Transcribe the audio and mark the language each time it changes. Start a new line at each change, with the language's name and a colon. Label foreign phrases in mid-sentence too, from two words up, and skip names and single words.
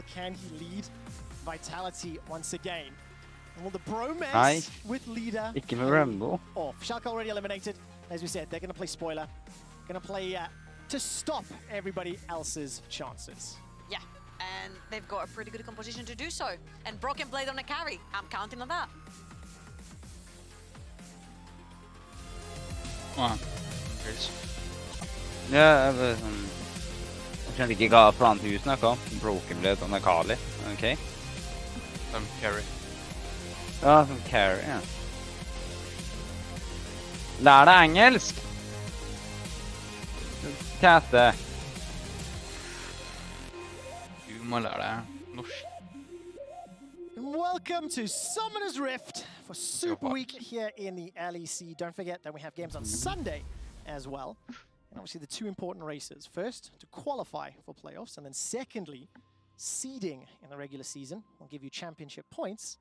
English: Can he lead Vitality once again? And will the bromance with leader
Norwegian: Ikke med Rumble.
English: off? Schalke already eliminated. As we said, they're going to play spoiler. Going to play to stop everybody else's chances. Yeah, and they've got a pretty good composition to do so. And Broken Blade on a carry. I'm counting on that. Wow.
Norwegian: Ja, jeg skjønte ikke hva planen til husen om. Broken Blade og Akali. Ok. Som carry. Ja, som carry, ja. Lær deg engelsk! Katte. Du må lære deg norsk.
English: Welcome to Summoner's Rift for Super Week here in the LEC. Don't forget that we have games on Sunday as well. And obviously the two important races. First, to qualify for playoffs, and then secondly, seeding in the regular season will give you championship points.